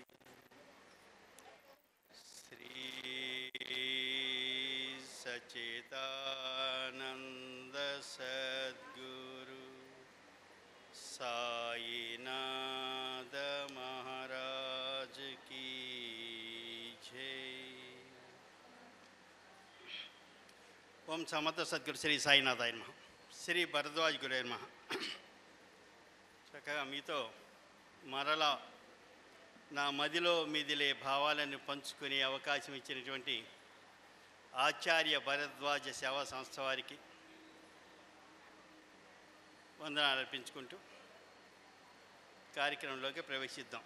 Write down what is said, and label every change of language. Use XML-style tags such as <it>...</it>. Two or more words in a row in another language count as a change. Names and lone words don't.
<hi>श्री सच्चिदानंद सद्गुरु साईनाथ महाराज की जय।</hi> <sa>ओम समर्थ सद्गुरु श्री साईनाथाय नमः। శ్రీ భరద్వాజ్ గురే నమః.</sa> <te>చక్కగా మీతో మరలా నా మదిలో మీదిలే భావాలను పంచుకునే అవకాశం ఇచ్చినటువంటి ఆచార్య భరద్వాజ సేవా సంస్థ వారికి వందనాలు అర్పించుకుంటూ కార్యక్రమంలోకి ప్రవేశిద్దాం.</te>